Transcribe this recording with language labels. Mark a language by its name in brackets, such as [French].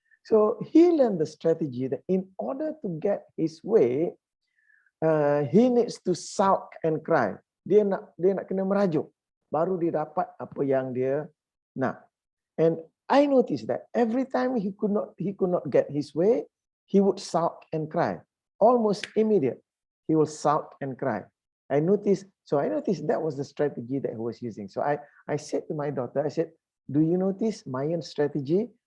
[English] So he learned the strategy that in order to get his way, he needs to sulk and cry. [Malay] Dia nak kena merajuk, baru dia dapat apa yang dia nak. [English] And I noticed that every time he could not get his way, he would sulk and cry. Almost immediate, he will sulk and cry. I noticed that was the strategy that he was using. So I said to my daughter, I said, do you notice Mayan's strategy?